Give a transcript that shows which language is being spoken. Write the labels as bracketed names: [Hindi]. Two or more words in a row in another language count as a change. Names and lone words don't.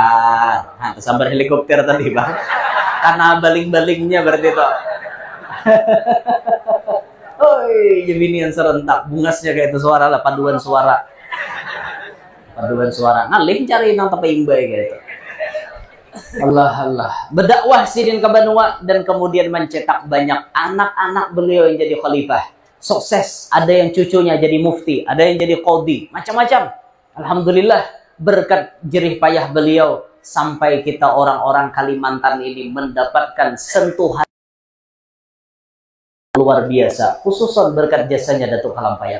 [Banjar] Nah, sambar helikopter tadi, Bang. Karena baling-balingnya berarti itu. Oi, jebinian serentak, bungasnya kayak itu suara lah, paduan suara. Paduan suara. Ngalih cari nang tapi imbai gitu. [Indonesian] Allah. Berdakwah sidin ke Banua dan kemudian mencetak banyak anak-anak beliau yang jadi khalifah. Sukses, ada yang cucunya jadi mufti, ada yang jadi qadhi, macam-macam. Alhamdulillah, berkat jerih payah beliau sampai kita orang-orang Kalimantan ini mendapatkan sentuhan luar biasa, khususan berkat jasanya Datuk Kalampayang.